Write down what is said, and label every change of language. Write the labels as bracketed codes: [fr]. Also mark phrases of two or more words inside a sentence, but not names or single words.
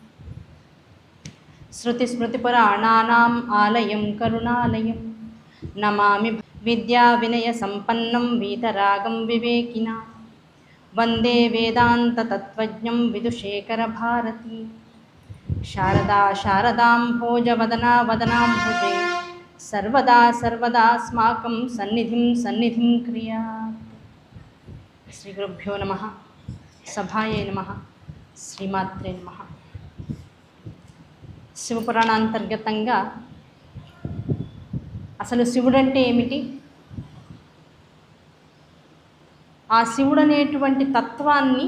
[sa] श्रुतिस्मृतिपुराणानाम् आलयं करुणालयं नमामि विद्याविनयसम्पन्नं वीतरागं विवेकिना वन्दे वेदान्ततत्त्वज्ञं विदुशेखरभारती। शारदा शारदाम्भोजवदना वदनाम्भुजे सर्वदा सर्वदास्माकं सन्निधिं क्रियात्। శ్రీ గురుభ్యో నమః. సభాయే నమః. శ్రీమాత్రే నమః. [te] శివపురాణాంతర్గతంగా అసలు శివుడు అంటే ఏమిటి, ఆ శివుడు అనేటువంటి తత్వాన్ని